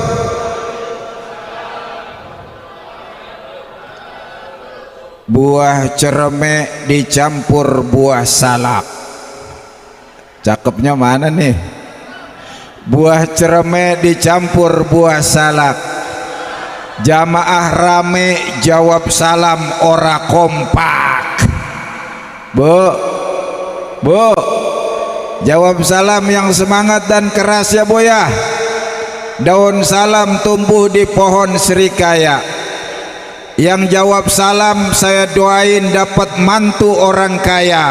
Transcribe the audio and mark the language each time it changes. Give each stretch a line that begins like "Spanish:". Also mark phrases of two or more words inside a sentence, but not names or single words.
Indonesian: Buah cermek dicampur buah salak. Cakepnya mana nih? Buah cermek dicampur buah salak. Jamaah rame jawab salam ora kompak. Bu, Jawab salam yang semangat dan keras ya Buya. Daun salam tumbuh di pohon serikaya. Yang jawab salam saya doain dapat mantu orang kaya.